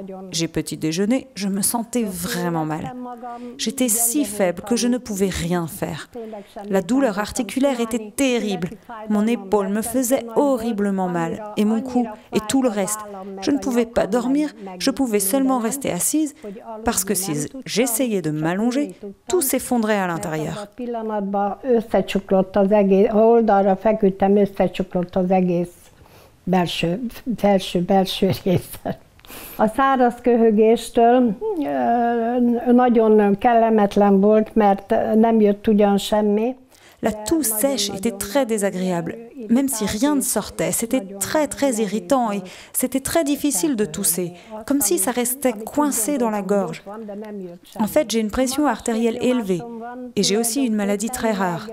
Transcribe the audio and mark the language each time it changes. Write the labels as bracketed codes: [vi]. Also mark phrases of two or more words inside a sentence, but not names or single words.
[fr] J'ai petit déjeuné, je me sentais vraiment mal. J'étais si faible que je ne pouvais rien faire. La douleur articulaire était terrible. Mon épaule me faisait horriblement mal, et mon cou, et tout le reste. Je ne pouvais pas dormir, je pouvais seulement rester assise, parce que si j'essayais de m'allonger, tout s'effondrait à l'intérieur. [hu] Feküdtem, összecsuklott az egész belső része. A száraz köhögéstől nagyon kellemetlen volt, mert nem jött ugyan semmi. [fr] La toux sèche était très désagréable, même si rien ne sortait. C'était très très irritant et c'était très difficile de tousser, comme si ça restait coincé dans la gorge. En fait, j'ai une pression artérielle élevée et j'ai aussi une maladie très rare.